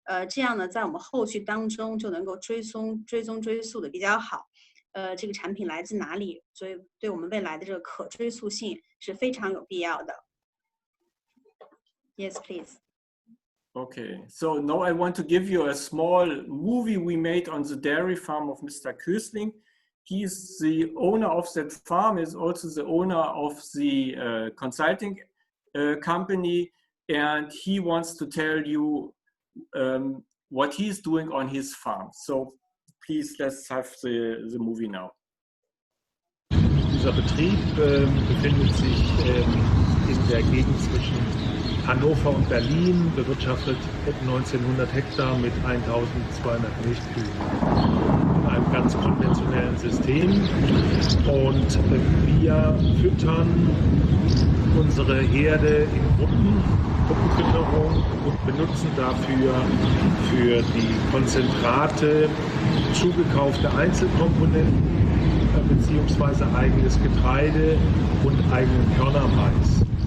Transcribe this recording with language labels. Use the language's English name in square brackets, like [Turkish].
[Chinese] 这样呢，在我们后续当中就能够追溯的比较好。这个产品来自哪里，所以对我们未来的这个可追溯性是非常有必要的。 [English] Yes, please. Okay, so now I want to give you a small movie we made on the dairy farm of Mr. Kösling. He is the owner of that farm, is also the owner of the consulting company, and he wants to tell you what he's doing on his farm. So please, let's have the movie now. [German] Dieser Betrieb befindet sich in der Gegend zwischen Hannover und Berlin, bewirtschaftet 1900 Hektar mit 1200 Milchkühen in einem ganz konventionellen System. Und wir füttern unsere Herde in Gruppenfütterung und benutzen dafür für die Konzentrate zugekaufte Einzelkomponenten beziehungsweise eigenes Getreide und eigenen Körnermais.